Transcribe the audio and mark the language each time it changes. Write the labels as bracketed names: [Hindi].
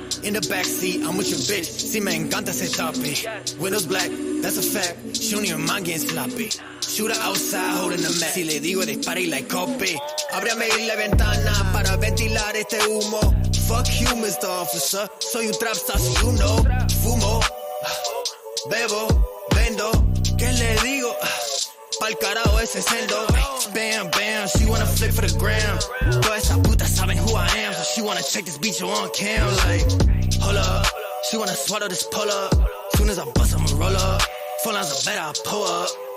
[English] In the backseat, I'm with your bitch, [Spanish] si me encanta ese [English] topic. Windows black, that's a fact, she don't even mind getting sloppy. Shooter outside, holding the mat, [Spanish] si le digo dispara y [English] like copy. [Spanish] Ábrame la ventana para ventilar este humo. [English] Fuck you, Mr. Officer, [Spanish] soy un [English] trap star, si you know. [Spanish] Fumo, bebo, vendo, ¿qué le digo? Pa'l carajo ese celdo. [English] Bam, bam, she wanna flick for the gram. [Spanish] Todas esas putas saben [English] who I am, so she wanna check this bitch on cam. Like, hold up, she wanna swallow this pull up. Soon as I bust, I'ma roll up. Phone lines are better, I pull up.